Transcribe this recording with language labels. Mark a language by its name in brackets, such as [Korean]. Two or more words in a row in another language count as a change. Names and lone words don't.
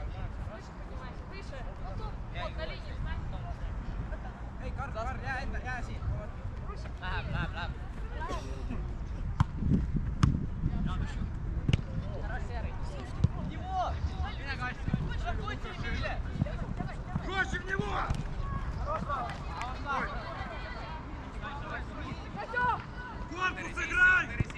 [Russian] Выше поднимайся. Выше. Вот на линии, знай. [Estonian] Ei, Karl, jää siin. Läheb. [Russian] Проще в него! Корпус играй!